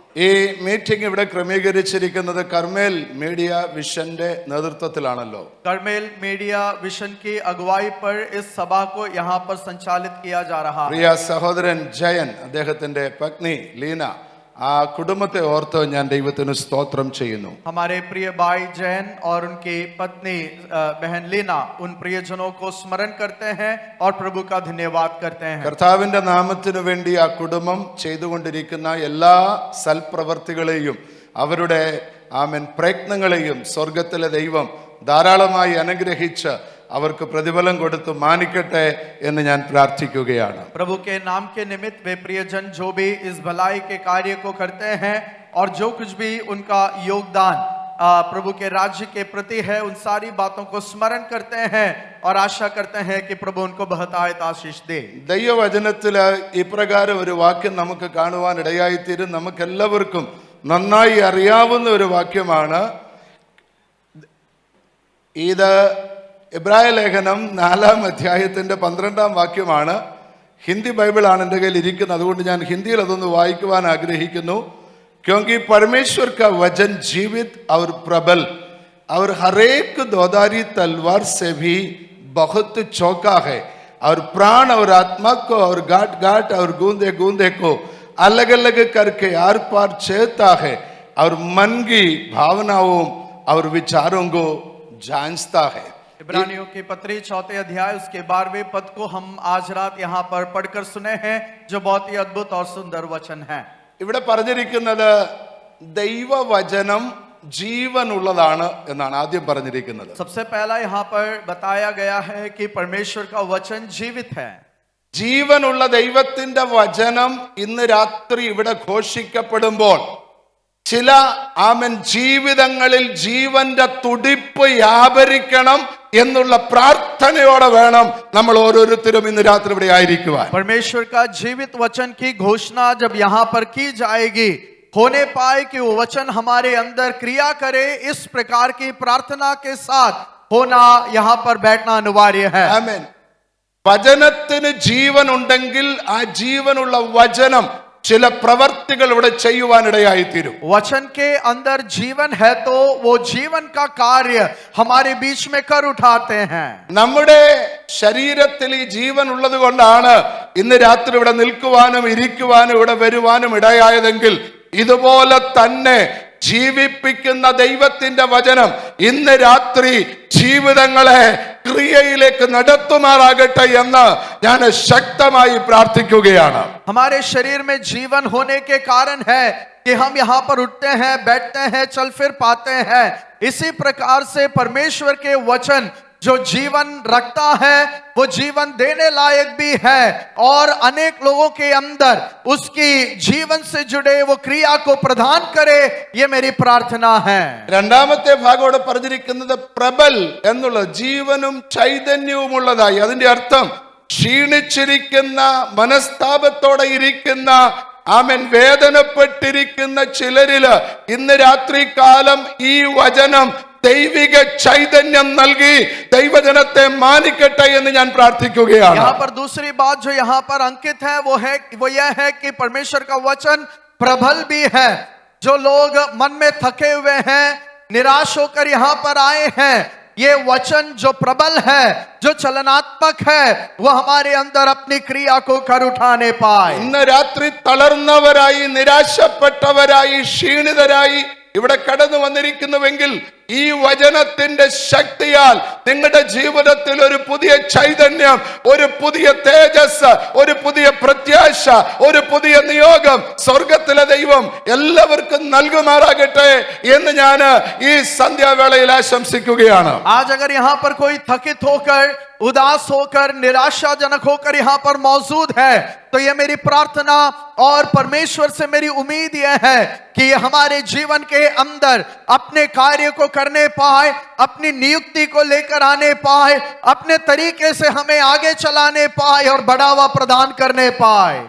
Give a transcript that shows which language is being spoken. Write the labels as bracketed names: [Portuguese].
[Malayalam] ഈ മീറ്റിംഗ് ഇവിടെ ക്രമീകരിച്ചിരിക്കുന്നത് Carmel media വിഷന്റെ നേതൃത്വത്തിലാണല്ലോ. [Hindi] Carmel media vision की अगुवाई पर इस सभा को यहाँ पर संचालित किया जा रहा है। [Malayalam] പ്രിയ സഹോദരൻ ജയൻ, അദ്ദേഹത്തിന്റെ പത്നി ലീന, ആ കുടുംബത്തെ ഓർത്ത് ഞാൻ ദൈവത്തിന് സ്തോത്രം ചെയ്യുന്നു. [Hindi] हमारे प्रिय भाई जैन और उनकी पत्नी बहन लीना, उन प्रियजनों को स्मरण करते हैं और प्रभु का धन्यवाद करते हैं। [Malayalam] കർത്താവിന്റെ നാമത്തിനു വേണ്ടി ആ കുടുംബം ചെയ്തുകൊണ്ടിരിക്കുന്ന എല്ലാ സൽപ്രവർത്തികളെയും അവരുടെ പ്രയത്നങ്ങളെയും സ്വർഗത്തിലെ ദൈവം ധാരാളമായി അനുഗ്രഹിച്ച് അവർക്ക് പ്രതിഫലം കൊടുത്ത് മാനിക്കട്ടെ എന്ന് ഞാൻ പ്രാർത്ഥിക്കുകയാണ്. [Hindi] प्रभु के नाम के निमित्त वे प्रियजन जो भी इस भलाई के कार्य को करते हैं और जो कुछ भी उनका योगदान प्रभु के राज्य के प्रति है, उन सारी बातों को स्मरण करते हैं और आशा करते हैं कि प्रभु उनको बहुतायत आशीष दे। [Malayalam] ദൈവവചനത്തിൽ ഇപ്രകാരം ഒരു വാക്യം നമുക്ക് കാണുവാൻ ഇടയായിത്തീരും. നമുക്കെല്ലാവർക്കും നന്നായി അറിയാവുന്ന ഒരു വാക്യമാണ് ഇത്. എബ്രായ ലേഖനം 4-ാം അധ്യായത്തിന്റെ 12-ാം വാക്യമാണ്. ഹിന്ദി ബൈബിളാണ് എൻ്റെ കയ്യിൽ ഇരിക്കുന്നത്, അതുകൊണ്ട് ഞാൻ ഹിന്ദിയിൽ അതൊന്ന് വായിക്കുവാൻ ആഗ്രഹിക്കുന്നു. [Hindi] क्योंकि परमेश्वर का वचन जीवित और प्रबल और हर एक दोधारी तलवार से भी बहुत चौका है और प्राण और आत्मा को और गांठ गांठ और गूंदे गूंदे को अलग अलग करके आर पार छेदता है और मन की भावनाओं और विचारों को जांचता है. इब्रानियों की पत्री 4 अध्याय उसके 12वें पद को हम आज रात यहाँ पर पढ़कर सुने हैं, जो बहुत ही अद्भुत और सुंदर वचन है. [Malayalam] ഇവിടെ പറഞ്ഞിരിക്കുന്നത് ദൈവവചനം ജീവനുള്ളതാണ് എന്നാണ് ആദ്യം പറഞ്ഞിരിക്കുന്നത്. [Hindi] सबसे पहला यहाँ पर बताया गया है कि परमेश्वर का वचन जीवित है. [Malayalam] ജീവനുള്ള ദൈവത്തിന്റെ വചനം ഇന്ന് രാത്രി ഇവിടെ ഘോഷിക്കപ്പെടുമ്പോൾ ചില ജീവിതങ്ങളിൽ ജീവന്റെ തുടിപ്പ് വ്യാപരിക്കണം എന്നുള്ള പ്രാർത്ഥനയോടെ വേണം നമ്മൾ ഓരോരുത്തരും ഇന്ന് രാത്രി ഇവിടെ ആയിരിക്കുവാൻ. [Hindi] परमेश्वर का जीवित वचन की घोषणा जब यहाँ पर की जाएगी, होने पाए कि वो वचन हमारे अंदर क्रिया करे, इस प्रकार की प्रार्थना के साथ होना यहाँ पर बैठना अनिवार्य है. [Malayalam] ആമേൻ. വചനത്തിന് ജീവൻ ഉണ്ടെങ്കിൽ ആ ജീവനുള്ള വചനം ചില പ്രവർത്തികൾ ഇവിടെ ചെയ്യുവാനിടയായിത്തീരും. [Hindi] वचन के अंदर जीवन है तो वो जीवन का कार्य हमारे बीच में कर उठाते हैं. [Malayalam] നമ്മുടെ ശരീരത്തിൽ ഈ ജീവൻ ഉള്ളത് കൊണ്ടാണ് ഇന്ന് രാത്രി ഇവിടെ നിൽക്കുവാനും ഇരിക്കുവാനും ഇവിടെ വരുവാനും ഇടയായതെങ്കിൽ ഇതുപോലെ തന്നെ ജീവിപ്പിക്കുന്ന ദൈവത്തിന്റെ വചനം ഇന്ന് രാത്രി ജീവിതങ്ങളെ ക്രിയയിലേക്ക് നടത്തുമാറാകട്ടെ എന്ന് ഞാൻ ശക്തമായി പ്രാർത്ഥിക്കുകയാണ്. [Hindi] हमारे शरीर में जीवन होने के कारण है कि हम यहाँ पर उठते हैं, बैठते हैं, चल फिर पाते हैं. इसी प्रकार से परमेश्वर के वचन जो जीवन रखता है वो जीवन देने लायक भी है और अनेक लोगों के अंदर उसकी जीवन से जुड़े वो क्रिया को प्रदान करे, ये मेरी प्रार्थना है. [Malayalam] രണ്ടാമത്തെ ഭാഗത്തോടെ പറഞ്ഞിരിക്കുന്നത് പ്രബൽ എന്നുള്ള ജീവനും ചൈതന്യവും ഉള്ളതായി. അതിന്റെ അർത്ഥം ക്ഷീണിച്ചിരിക്കുന്ന മനസ്താപത്തോടെ ഇരിക്കുന്ന വേദനപ്പെട്ടിരിക്കുന്ന ചിലരില് ഇന്ന് രാത്രികാലം ഈ വചനം ദൈവിക ചൈതന്യം നൽകി ദൈവജനത്തെ മാനിക്കട്ടെ എന്ന് ഞാൻ പ്രാർത്ഥിക്കുകയാണ്. [Hindi] यहाँ पर दूसरी बात जो यहाँ पर अंकित है वो यह है कि परमेश्वर का वचन प्रबल भी है. जो लोग मन में थके हुए हैं, निराश होकर यहाँ पर आए हैं, ये वचन जो प्रबल है, जो चलनात्मक है, वो हमारे अंदर अपनी क्रिया को कर उठाने पाए. [Malayalam] ഇന്ന് രാത്രി തളർന്നവരായി, നിരാശപ്പെട്ടവരായി, ക്ഷീണിതരായി ഇവിടെ കടന്നു വന്നിരിക്കുന്നുവെങ്കിൽ ഈ വചനത്തിന്റെ ശക്തിയാൽ നിങ്ങളുടെ ജീവിതത്തിൽ ഒരു പുതിയ ചൈതന്യം, ഒരു പുതിയ തേജസ്, ഒരു പുതിയ പ്രത്യാശ, ഒരു പുതിയ നിയോഗം സ്വർഗത്തിലെ ദൈവം എല്ലാവർക്കും നൽകുമാറാകട്ടെ എന്ന് ഞാൻ ഈ സന്ധ്യാവേളയിൽ ആശംസിക്കുകയാണ്. [Hindi] आज अगर यहाँ पर कोई थकित होकर, उदास होकर, निराशाजनक होकर यहाँ पर मौजूद है, तो यह मेरी प्रार्थना और परमेश्वर से मेरी उम्मीद यह है कि हमारे जीवन के अंदर अपने कार्य को करने पाए, अपनी नियुक्ति को लेकर आने पाए, अपने तरीके से हमें आगे चलाने पाए और बढ़ावा प्रदान करने पाए.